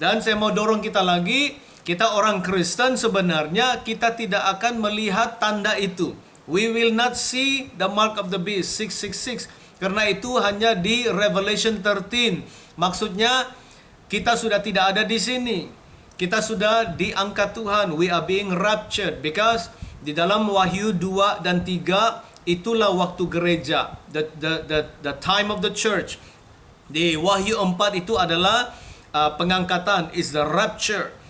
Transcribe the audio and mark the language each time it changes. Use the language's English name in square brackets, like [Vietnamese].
[Indonesian] Dan saya mau dorong kita lagi, kita orang Kristen sebenarnya kita tidak akan melihat tanda itu. [English] We will not see the mark of the beast 666. [Indonesian] Karena itu hanya di Revelation 13. Maksudnya kita sudah tidak ada di sini. Kita sudah diangkat Tuhan. [English] We are being raptured. Because [Indonesian] di dalam Wahyu 2 dan 3, itulah waktu gereja. [English] The time of the church. [Indonesian] Di Wahyu 4 itu adalah pengangkatan. [English] Is the rapture.